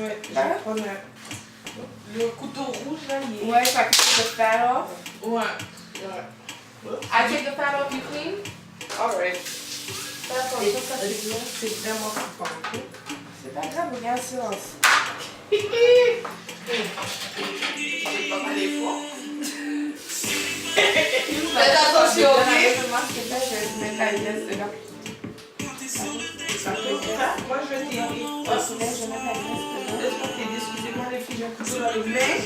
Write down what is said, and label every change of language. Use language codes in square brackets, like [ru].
[fr] Ouais, je vais prendre le couteau rouge là. Il est... [en] Ouais, so I can take the fat off. Ouais. I take the fat off, you clean? Alright. [fr] D'accord, Et ça, ça c'est bien. c'est vraiment super. C'est pas grave, regarde silence. Faites attention, ok? Moi, je vais t'aider. Laisse-moi t'aider. Excusez-moi, les filles, j'ai un couteau dans les mains.